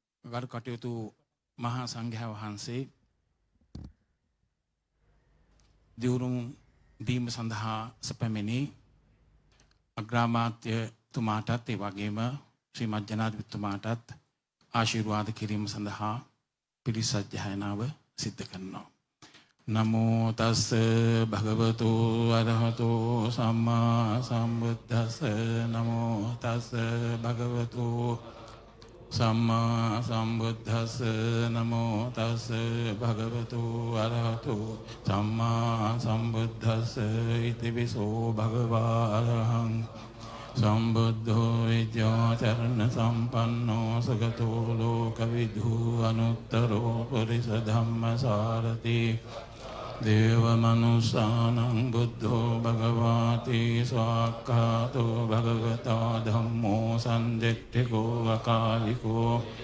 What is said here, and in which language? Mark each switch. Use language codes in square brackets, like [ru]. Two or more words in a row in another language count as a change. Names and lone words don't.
[si] ගරු කටයුතු මහා සංඝයා වහන්සේ දියුණුම් දීම සඳහා සැපැමිණි අග්‍රාමාත්‍යතුමාටත් ඒ වගේම ශ්‍රීමත් ජනාධිපතිතුමාටත් ආශිර්වාද කිරීම සඳහා පිරිත් සජ්ජායනාව සිද්ධ කරනවා. [pi] නමෝ තස් භගවතු අරහතෝ සම්මා සම්බුද්දස්ස නමෝ තස් භගවතු සම්මා සම්බුද්දස්ස නමෝ තස් භගවතු අරහතෝ සම්මා සම්බුද්දස්ස ඉතිවිසෝ භගවා අරහං සම්බුද්ධෝ විද්‍යාචරණ සම්පන්නෝ සගතෝ ලෝකවිදු අනුත්තරෝ පුරිස ධම්මසාරති දේවමනුස්සානං බුද්ධෝ භගවාති ස්වාක්ඛාතෝ භගවතා ධම්මෝ සන්දිට්ඨිකෝ අකාලිකෝ